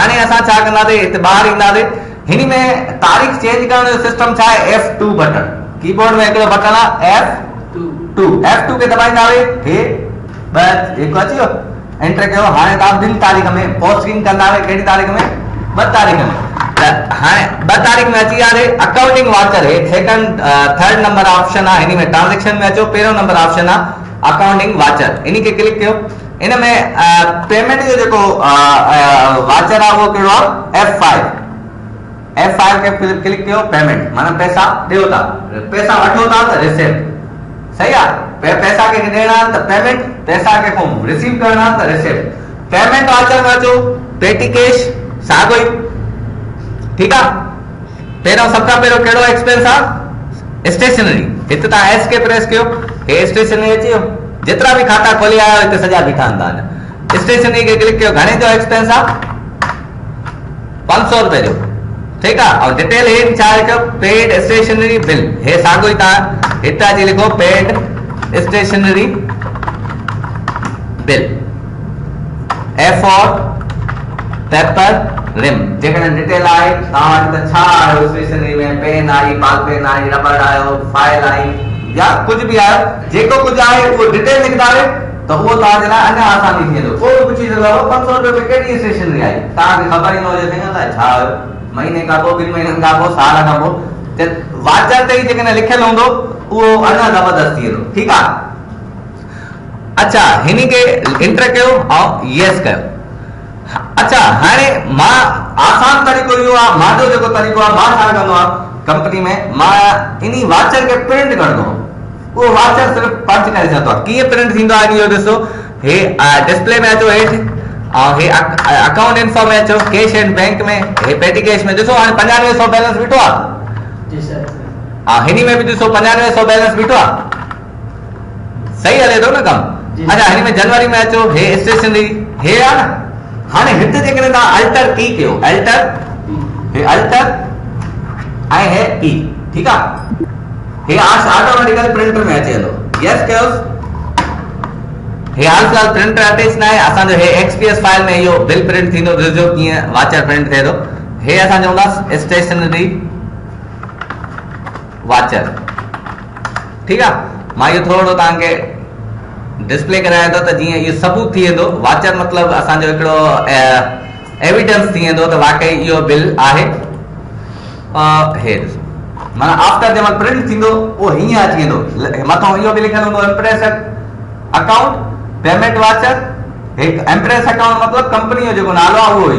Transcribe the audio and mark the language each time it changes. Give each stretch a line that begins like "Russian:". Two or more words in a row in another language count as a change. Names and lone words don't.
Sindhi: हाणे असां छा कंदासीं हिते ॿाहिरि ईंदासीं हिन में तारीख़ चेंज करण जो सिस्टम छा आहे F2 बटन कीबोर्ड में हिकिड़ो बटन आहे F2 खे दबाईंदासीं हे बस हिकु अची वियो एंटर कयो हाणे तव्हां 2 तारीख़ में पोस्टिंग कंदासीं कहिड़ी तारीख़ में 2 तारीख़ में त हाणे 2 तारीख़ में अची वियासीं
English: accounting voucher
Sindhi: हे सेकंड थर्ड नंबर ऑप्शन आहे हिन में ट्रांजेक्शन में अचो पहिरियों नंबर ऑप्शन आहे
English: accounting voucher
Sindhi: इन खे क्लिक कयो इन में पेमेंट जो जेको वाचर आहे उहो कहिड़ो आहे F5 के क्लिक कयो पेमेंट माना पैसा ॾियो था पैसा वठो था त रिसिप्ट सही आहे पैसा के ॾियणा त पेमेंट पैसा के को रिसीव करना त रिसिप्ट
English: payment voucher
Sindhi: में अचो
English: petty cash
Sindhi: साॻियो ई ठीकु आहे पहिरियों सभ खां पहिरियों कहिड़ो एक्सपेंस आहे स्टेशनरी हिते तव्हां एस के प्रेस कयो हे स्टेशनरी अची वियो जेतिरा बि खाता खोली आया हिते सॼा बीठा आहिनि तव्हांजा स्टेशनरी खे क्लिक कयो घणे जो एक्सपेंस आहे 500 रुपए जो ठीकु आहे और डिटेल हे छा लिखो
English: paid stationery bill
Sindhi: हे साॻियो ई तव्हां हिते अची लिखो
English: paid stationery
Sindhi: बिल
English: F for paper ream
Sindhi: जेकॾहिं डिटेल आहे तव्हां वटि त छा आयो स्टेशनरी में पेन आई
English: ball pen
Sindhi: आई रबड़ आयो फाइल आई या कुछ भी आयो जेको कुछ आए वो डिटेल लिखदावे तो वो तव्हांजे लाइ अञा आसानी थी वेंदो कोई बि पुछी सघो 500 रुपए में कहिड़ी स्टेशनरी आई तव्हांखे ख़बर ई न हुजे त छा आयो महीने खां पोइ 2 महीननि खां पोइ साल खां पोइ त वाचर ते ई जेकॾहिं लिखियलु हूंदो उहो अञा ज़बरदस्त थी वेंदो ठीकु आहे अच्छा हिन खे इंटर कयो ऐं यस कयो अच्छा हाणे मां आसान तरीक़ो इहो आहे मुंहिंजो जेको तरीक़ो आहे मां छा कंदो आहियां कंपनी में मां इन वाचर के प्रिंट करदो वो वाचर सिर्फ पंच करे सकतो कीअं प्रिंट थींदो आहे इहो ॾिसो हे डिस्प्ले में अचो हेठि ऐं हे
English: account info
Sindhi: में अचो
English: cash and bank
Sindhi: में हे
English: petty cash
Sindhi: में ॾिसो हाणे 9500 बैलेंस बीठो आहे जी सर हां हिनी में बि ॾिसो 9500 बैलेंस बीठो आहे सही हले थो न कमु अच्छा हिन में जनवरी में अचो हे स्टेशनरी हे आहे न हाणे हिते जेकॾहिं तव्हां अल्टर की कयो अल्टर हे अल्टर ऐं हे ई ठीकु आहे हे ऑटोमेटिकली प्रिंटर में अचे थो यस कयोस हे हाल फिलहाल प्रिंटर अटैच न आहे असांजो हे
English: XPS file
Sindhi: में इहो बिल प्रिंट थींदो ॾिसो कीअं वाचर प्रिंट थिए थो हे असां चवंदासीं
English: stationery voucher
Sindhi: ठीकु आहे मां इहो थोरो तव्हांखे डिस्प्ले कराया थो त जीअं इहो सबूत थी वेंदो वाचर मतिलबु असांजो हिकिड़ो एविडेंस थी वेंदो त वाकई इहो बिल आहे हे ॾिसो माना आफ्टर जंहिं महिल प्रिंट थींदो उहो हीअं अची वेंदो मथां इहो बि लिखियलु हूंदो
English: imprest account payment voucher
Sindhi: हिकु
English: imprest account
Sindhi: मतिलबु कंपनी जो जेको नालो आहे उहो